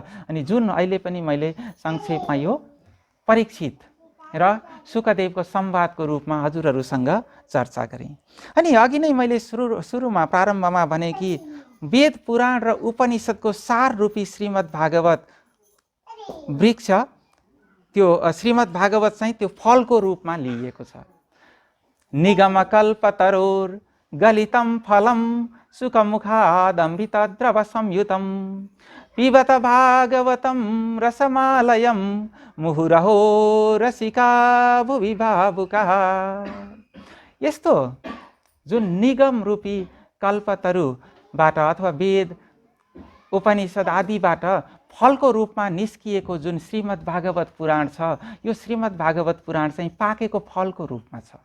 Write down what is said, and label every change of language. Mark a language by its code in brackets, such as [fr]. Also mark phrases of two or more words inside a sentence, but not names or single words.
[ne] अनि जुन अहिले पनि मैले संक्षेपमा यो परीक्षित र शुकदेवको संवादको रूपमा हजुरहरूसँग चर्चा गरेँ। अनि अघि नै मैले सुरुमा प्रारम्भमा भने कि वेद पुराण र उपनिषदको सार रूपी श्रीमद् भागवत वृक्ष, त्यो श्रीमद् भागवत चाहिँ त्यो फलको रूपमा लिइएको छ। [sa] निगमकल्पतरोर गलितं फलं सुखमुखादमृतद्रव संयुतं पिबत भागवतं रसमालयं मुहुरहो रसिका भुवि भावुकः। [ne] यस्तो जुन निगम रूपी कल्पतरुबाट अथवा वेद उपनिषद आदिबाट फलको रूपमा निस्किएको जुन श्रीमद् भागवत पुराण छ, यो श्रीमद् भागवत पुराण चाहिँ पाकेको फलको रूपमा छ।